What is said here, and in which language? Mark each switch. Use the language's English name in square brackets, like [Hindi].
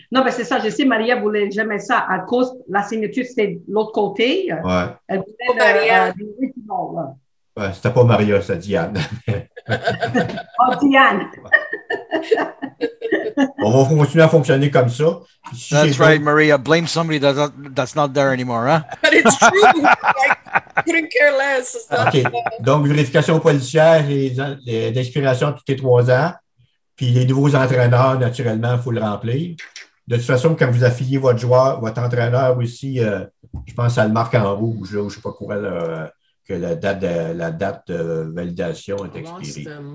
[French] Non, mais c'est ça. Je sais, Maria voulait jamais ça à cause la signature, c'était de l'autre côté. Ouais. Elle voulait l'original. Ouais, c'était pas Maria, c'était Diane. Oh, Diane! On va continuer à fonctionner comme ça. Si [English] that's right, Maria. Blame somebody that's not there anymore, huh? But it's true. I couldn't care less. OK. [French] Donc, vérification policière et d'expiration tous les 3 ans. Puis les nouveaux entraîneurs, naturellement, il faut le remplir. De toute façon, quand vous affiliez votre joueur, votre entraîneur aussi, je pense que ça le marque en rouge, là, ou je ne sais pas quoi, là, que la date de validation est expirée.